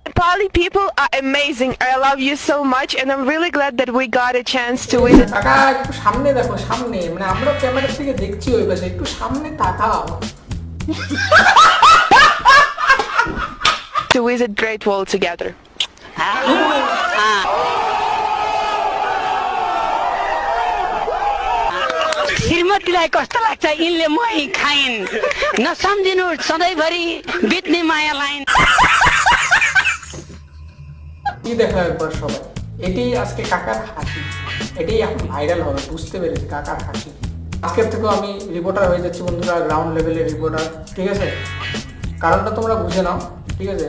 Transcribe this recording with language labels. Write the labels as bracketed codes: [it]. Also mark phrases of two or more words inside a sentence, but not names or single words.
[en] Nepali people are amazing. I love you so much, and I'm really glad that we got a chance to visit. [bn] কাকা একটু সামনে দেখো, সামনে মানে আমরা ক্যামেরা থেকে দেখছি ওই পাশে, একটু সামনে তাকাও। [en] To visit Great Wall together. [ne] श्रीमतीलाई कस्तो लाग्छ यिनले मही खाइन् नसम्झिनु सधैँभरि बित्ने मायालाई। [bn] কি দেখো একবার সবাই, এটি আজকে কাকার হাসি, এটি এখন ভাইরাল হবে, বুঝতে পেরেছি কাকার হাসি। আজকের থেকেও আমি রিপোর্টার হয়ে যাচ্ছি বন্ধুরা, গ্রাউন্ড লেভেলের রিপোর্টার, ঠিক আছে? কারণটা তোমরা বুঝে নাও, ঠিক আছে?